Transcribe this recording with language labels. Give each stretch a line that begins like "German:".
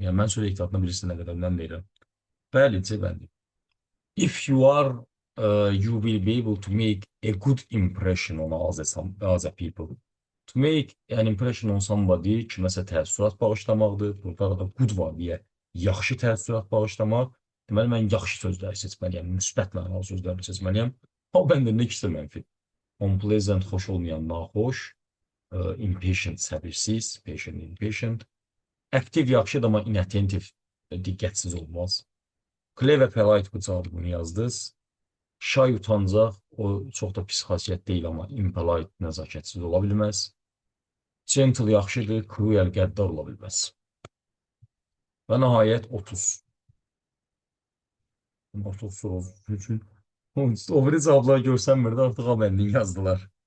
Azerbaijani: Yəni mən söz ehtiyatına birisi nə qədərdən deyirəm. Bəli, cəbəndi.
English: If you are, you will be able to make a good impression on other people. To make an impression on somebody
Azerbaijani: kiməsə təəssürat bağışlamaqdır. Burada da good var deyə yaxşı təəssürat bağışlamaq. Deməli, mən yaxşı sözləri seçməliyəm, müsbət mənalı sözləri seçməliyəm. O bəndində ikisi mənfi. Unpleasant, xoş olmayan, naxoş. Impatient, səbirsiz, patient, impatient. Aktiv yaxşıdır, amma inattentive, diqqətsiz olmaz. Clever, polite bu cavabı bunu yazdınız. Shy, utancaq, o çox da pis xasiyyət deyil, amma impolite, nəzakətsiz ola bilməz. Gentle yaxşıdır, cruel, qəddar ola bilməz. Və nəhayət 30. 30 soru üçün. O biri cavabları görsənmirdi, artıq əməndin yazdılar.